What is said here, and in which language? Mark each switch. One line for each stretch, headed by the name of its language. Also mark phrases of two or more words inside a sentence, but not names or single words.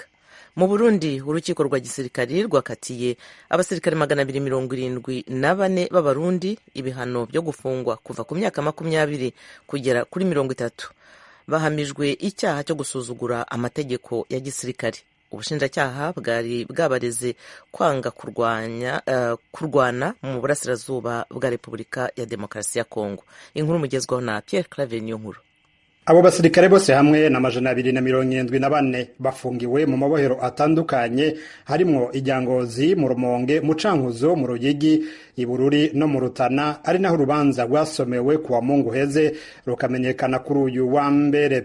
Kinyarwanda: Mu Burundi, urukiko rwa gisirikari rwakatiye abasirikare 274 b'Abarundi ibihano byo gufungwa kuva ku myaka 20 kugera kuri 30. Bahamijwe icyaha cyo gusuzugura amategeko ya gisirikari. Ubushinjacyaha bwari bwabareze kwanga kurwana mu burasirazuba bwa Repubulika ya Demokarasi ya Kongo. Inkuru mugezwaho na Pierre Claver Niyonkuru. Abo basirikare bose hamwe na 274 bafungiwe mu mabohero atandukanye, harimo Ijyangozi, mu Rumonge, mu Cankuzo, mu Ruyigi, Ibururi no mu Rutana, ari naho urubanza rwasomewe kuwa Mungu heze rukamenyekana kuri uyu wa mbere.